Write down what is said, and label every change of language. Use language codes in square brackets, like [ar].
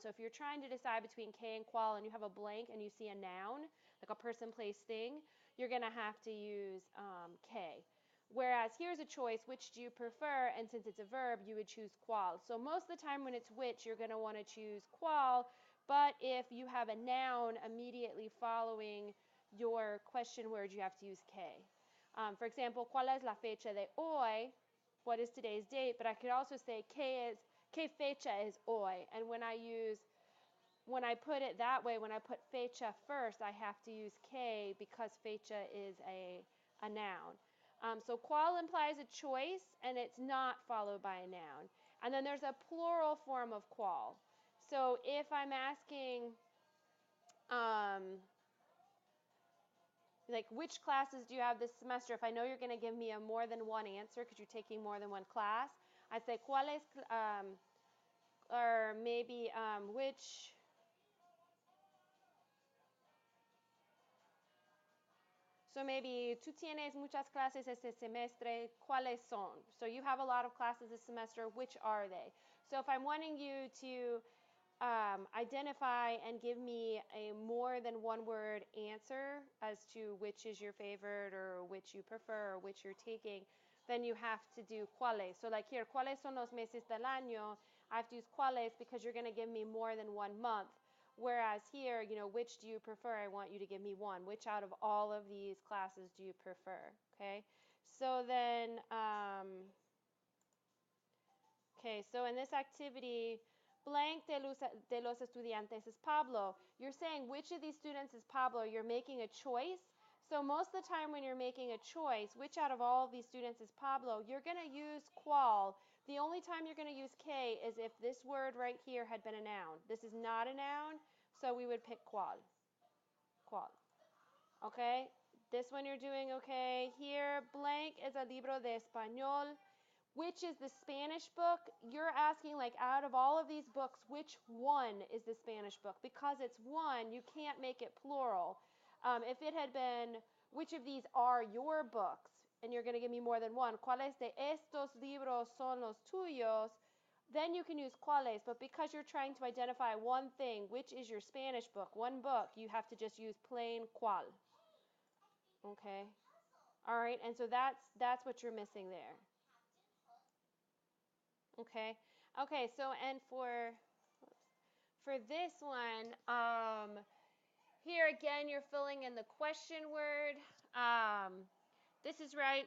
[en] So if you're trying to decide between que and cual and you have a blank and you see a noun, like a person, place, thing, you're going to have to use que. Whereas here's a choice, which do you prefer? And since it's a verb, you would choose cual. So most of the time when it's which, you're going to want to choose cual. But if you have a noun immediately following your question word, you have to use que. For example, [es] ¿cuál es la fecha de hoy? [en] What is today's date? But I could also say, [es] ¿qué fecha es hoy? [en] And when I put it that way, when I put fecha first, I have to use que because fecha is a noun. So cual implies a choice, and it's not followed by a noun. And then there's a plural form of cual. So if I'm asking, like, which classes do you have this semester? If I know you're going to give me a more than one answer because you're taking more than one class, I'd say, ¿cuáles, or maybe, which, so maybe [es] tú tienes muchas clases este semestre, ¿cuáles son? [en] So you have a lot of classes this semester, which are they? So if I'm wanting you to identify and give me a more than one word answer as to which is your favorite or which you prefer or which you're taking, then you have to do cuáles. So like here, [es] ¿cuáles son los meses del año? [en] I have to use cuáles because you're going to give me more than 1 month. Whereas here, which do you prefer? I want you to give me one. Which out of all of these classes do you prefer? Okay. So then, okay, so in this activity, blank [es] de los estudiantes [en] is Pablo. You're saying which of these students is Pablo? You're making a choice. So most of the time when you're making a choice, which out of all of these students is Pablo, you're going to use cuál. The only time you're going to use que is if this word right here had been a noun. This is not a noun, so we would pick cuál. Cuál. Okay? This one you're doing okay. Here, blank is a [es] libro de español. [en] Which is the Spanish book? You're asking, like, out of all of these books, which one is the Spanish book? Because it's one, you can't make it plural. If it had been, which of these are your books? And you're going to give me more than one. [es] ¿Cuáles de estos libros son los tuyos? [en] Then you can use cuáles. But because you're trying to identify one thing, which is your Spanish book, one book, you have to just use plain cuál. Okay? All right, and so that's what you're missing there. Okay. Okay, so and for this one, here again you're filling in the question word. This is right.